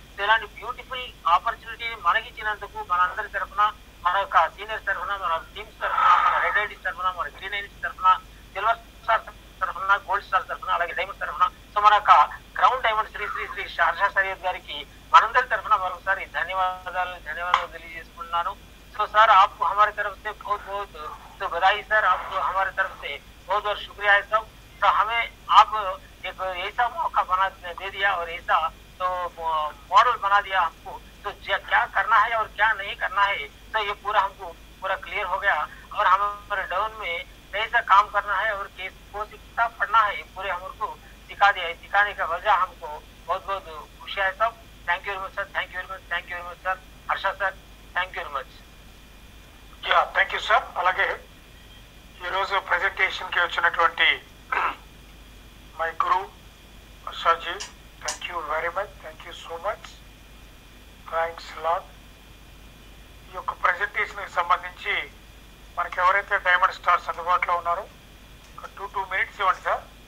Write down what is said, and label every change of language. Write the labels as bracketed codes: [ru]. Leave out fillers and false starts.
[te] So ఇలాంటి beautiful ఆపర్చునిటీని మనకి ఇచ్చినందుకు మనందరి తరఫున, మన యొక్క సీనియర్స్ తరఫున, మన టీమ్స్ తరఫున, మన రెడ్ ఐడీస్ తరఫున, మన గ్రీన్ ఐడీస్ తరఫున, సిల్వర్ స్టార్ తరఫున, గోల్డ్ స్టార్ తరఫున, అలాగే డైమండ్ తరఫున, సో మన యొక్క క్రౌన్ డైమండ్ శ్రీ హర్ష సరియత్ గారికి మనందరి తరఫున మరొకసారి ధన్యవాదాలు తెలియజేసుకుంటున్నాను. [hi] సో సార్, आपको हमारी तरफ से बहुत तो बधाई सर, आपको हमारी तरफ से बहुत शुक्रिया है सब. तो हमें आप एक ऐसा मौका बना दे दिया और ऐसा तो मॉडल बना दिया हमको. तो क्या करना है और क्या नहीं करना है, तो ये पूरा हमको पूरा क्लियर हो गया. और हमारे डाउन में कैसा काम करना है और किसको कितना पढ़ना है, पूरे हमको सिखा दिया है. सिखाने का वजह हमको बहुत खुशी है सब. [en] Thank you very much sir. Thank you very much sir. [hi] Harsha sir, [en] Thank you very much. Yeah, thank you sir. [te] అలాగే ఈరోజు ప్రజెంటేషన్కి వచ్చినటువంటి my Guru సార్జీ, [en] Thank you very much, thank you so much, thanks lot. [te] ఈ యొక్క ప్రజెంటేషన్కి సంబంధించి మనకి ఎవరైతే diamond stars అందుబాటులో ఉన్నారో ఒక 2 minutes ఇవ్వండి సార్.